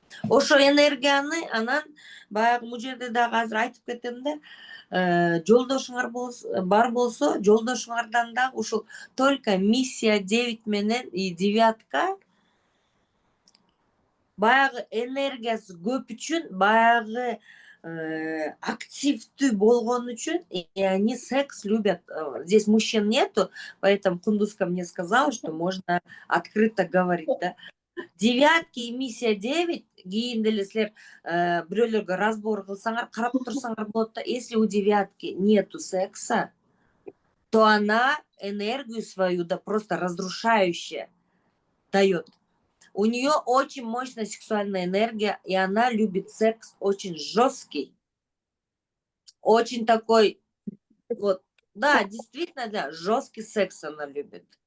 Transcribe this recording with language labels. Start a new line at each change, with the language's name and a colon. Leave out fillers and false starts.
Kyrgyz: Ошо энергияны анан баягы бул жерде дагы азыр айтып кетем да, жолдошуңар бар болсо, жолдошуңардан дагы ушул
Russian: только
Kyrgyz: миссия 9 менен 9 баягы энергиясы көп үчүн, баягы активдүү болгон үчүн,
Russian: и они секс любят. Здесь мужчин нету, поэтому Кундузка мне сказала, что можно открыто говорить, да.
Kyrgyz: 9 и миссия 9 кийин деле силер бирөөлөргө разбор кылсаңар, карап турсаңар болот да.
Russian: Если у 9 нету секса, то она энергию свою да просто разрушающая дает. У нее очень мощная сексуальная энергия, и она любит секс очень жесткий, очень такой, вот, да, действительно, да, жесткий секс она любит.